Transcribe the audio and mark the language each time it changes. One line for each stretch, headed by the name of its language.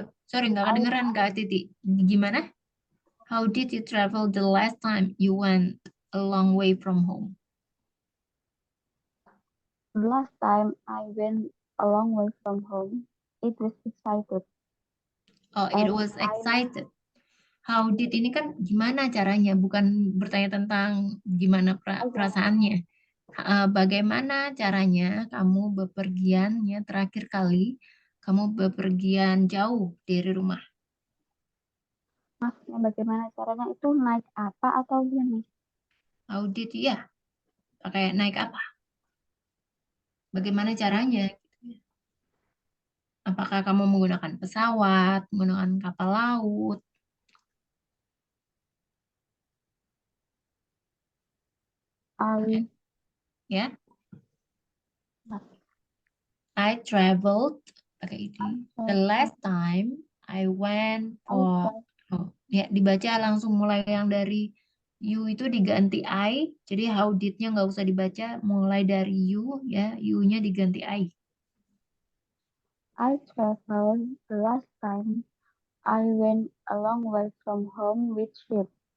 Indonesian: Sorry, nggak kedengeran Kak Titi. Gimana?
English: How did you travel the last time you went a long way from home? The last time I went a long way from home, it was excited. Oh, it was excited. How did
Indonesian: ini kan gimana caranya, bukan bertanya tentang gimana perasaannya. Bagaimana caranya kamu bepergian ya terakhir kali kamu bepergian jauh dari rumah? Maksudnya bagaimana caranya itu naik apa atau gimana?
English: How did
Indonesian: ya? Pakai naik apa? Bagaimana caranya? Apakah kamu menggunakan pesawat, menggunakan kapal laut? Ya.
English: I traveled
Indonesian: pakai ini.
English: The last time I went for
Indonesian: ya dibaca langsung mulai yang dari you itu diganti I. Jadi
English: how did-
Indonesian: nya nggak usah dibaca mulai dari you ya, you-nya diganti I.
English: I traveled the last time I went a long way from home with ship.